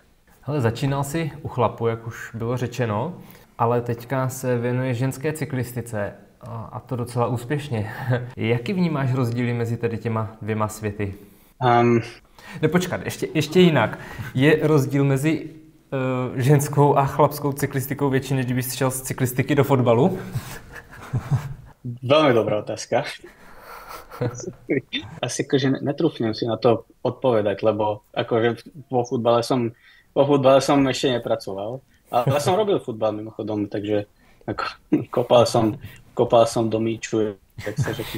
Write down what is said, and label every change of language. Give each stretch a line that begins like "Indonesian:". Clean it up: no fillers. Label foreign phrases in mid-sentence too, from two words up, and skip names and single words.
Czech: Hele, začínal si u chlapu, jak už bylo řečeno, ale teďka se věnuje ženské cyklistice a to docela úspěšně. Jaký vnímáš rozdíly mezi tady těma dvěma světy? Počkat, ještě jinak. Je rozdíl mezi ženskou a chlapskou cyklistikou větší, než kdyby šel z cyklistiky do fotbalu?
Slovak: Veľmi dobrá otázka. Asi akože netrúfnem si na to odpovedať, lebo akože vo futbale som ešte nepracoval. Ale som robil futbal mimochodom, takže ako, kopal som
Czech: do míču,
Slovak: tak sa řekne.